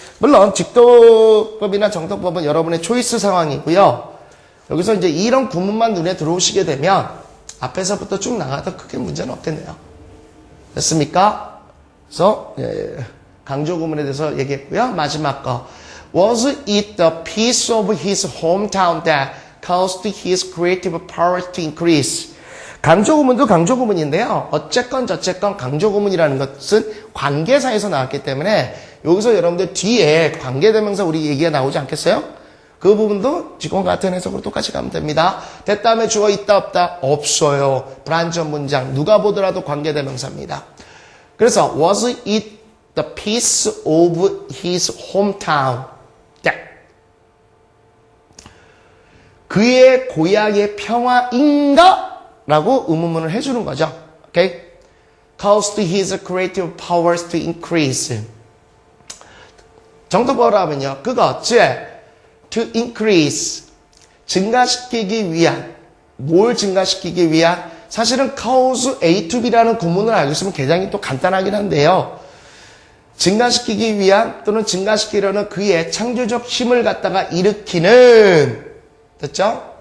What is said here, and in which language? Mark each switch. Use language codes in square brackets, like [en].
[ko] 물론 직독법이나 정통법은 여러분의 초이스 상황이고요. 여기서 이제 이런 구문만 눈에 들어오시게 되면 앞에서부터 쭉 나가도 크게 문제는 없겠네요. 됐습니까? 그래서 강조 구문에 대해서 얘기했고요. 마지막 거. [en] Was it the peace of his hometown that caused his creative powers to increase? [ko] 강조 구문도 강조 구문인데요. 어쨌건 저쨌건 강조 구문이라는 것은 관계사에서 나왔기 때문에 여기서 여러분들 뒤에 관계대명사 우리 얘기가 나오지 않겠어요? 그 부분도 지금과 같은 해석으로 똑같이 가면 됩니다. 됐다음에 주어 있다 없다? 없어요. 불완전 문장. 누가 보더라도 관계대명사입니다. 그래서 [en] was it the peace of his hometown. [ko] 그의 고향의 평화인가? 라고 의문문을 해주는 거죠. [en] Okay? Caused his creative powers to increase. [ko] 정답어로 하면요. 그것, 즉, [en] to increase. [ko] 증가시키기 위한. 뭘 증가시키기 위한? 사실은 [en] cause A to B [ko] 라는 구문을 알고 있으면 굉장히 또 간단하긴 한데요. 증가시키기 위한 또는 증가시키려는 그의 창조적 힘을 갖다가 일으키는 됐죠?